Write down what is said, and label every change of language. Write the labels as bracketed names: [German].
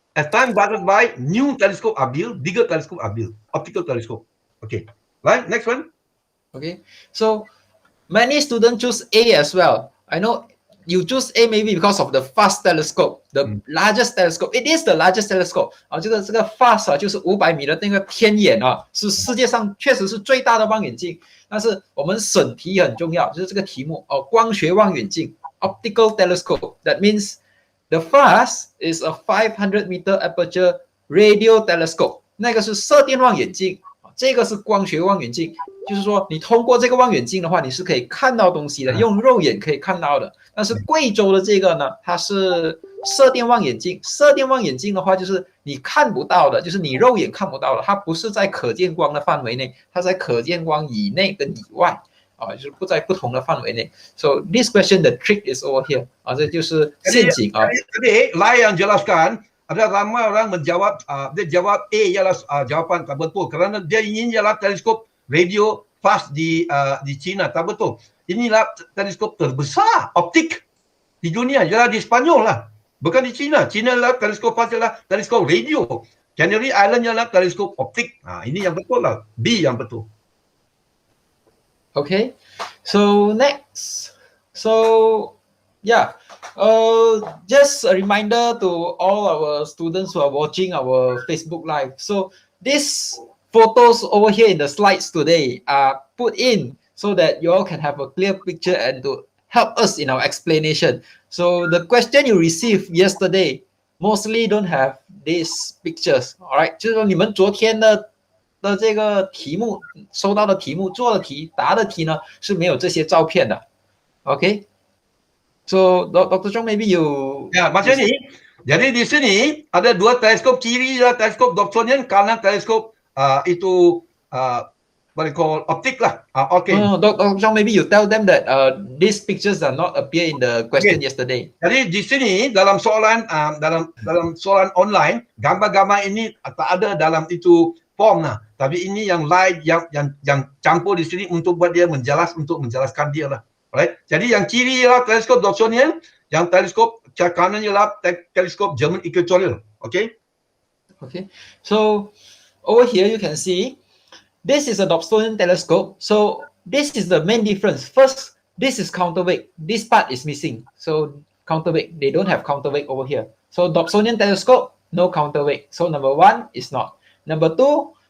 [English] As time passes by, new telescope are built, bigger telescope are built, optical telescope. Okay, right, next one. Okay, so many students choose A as well. I know you choose A maybe because of the FAST telescope, the largest telescope. It is the largest telescope. [Chinese] 这个 FAST 就是500米的那个天眼是世界上确实是最大的望远镜。但是我们审题很重要，就是这个题目光学望远镜 （Optical telescope）。 [English] That means the FAST is a 500-meter aperture radio telescope。 [Chinese] 那个是射电望远镜，这个是光学望远镜。就是说，你通过这个望远镜的话，你是可以看到东西的，用肉眼可以看到的。但是贵州的这个呢，它是射电望远镜。射电望远镜的话，就是你看不到的，就是你肉眼看不到的，它不是在可见光的范围内，它在可见光以内跟以外就是不在不同的范围内。 [English] So this question, the trick is over here [Chinese] 这就是陷阱 [Malay] Jadi, Lai yang jelaskan. Ada ramai orang menjawab, dia jawab A ialah jawapan tak betul kerana dia ingin ialah teleskop radio fast di China. Tak betul. Inilah teleskop terbesar optik di dunia. Ialah di Spanyol lah. Bukan di China. China lah teleskop fast ialah teleskop radio. Canary Island ialah teleskop optik. Ini yang betul lah. B yang betul. [English] Okay. So next. So yeah. Just a reminder to all our students who are watching our Facebook Live. So these photos over here in the slides today are put in so that you all can have a clear picture and to help us in our explanation. So the question you received yesterday mostly don't have these pictures. All right, [Chinese] 就是说你们昨天的这个题目收到的题目做的题答的题呢是没有这些照片的。 [English] Okay. So, Dr. Chong, maybe you... [Malay] Ya, macam ni. Jadi di sini ada dua teleskop. Kiri adalah teleskop Dobsonian, kanan teleskop itu [English] what you call [Malay] optik lah. Okay. [English] Dr. Chong, maybe you tell them that these pictures are not appear in the question yesterday. [Malay] Jadi di sini dalam soalan dalam soalan online, gambar-gambar ini tak ada dalam itu form lah. Tapi ini yang live yang campur di sini untuk buat dia menjelaskan dia lah. [English] Right. [Malay] Jadi yang kiri ialah teleskop Dobsonian, yang teleskop kanan ialah teleskop German equatorial. [English] Okay. Okay. So over here you can see this is a Dobsonian telescope. So this is the main difference. First, this is counterweight. This part is missing. So counterweight, they don't have counterweight over here. So Dobsonian telescope, no counterweight. So number one is not. Number two,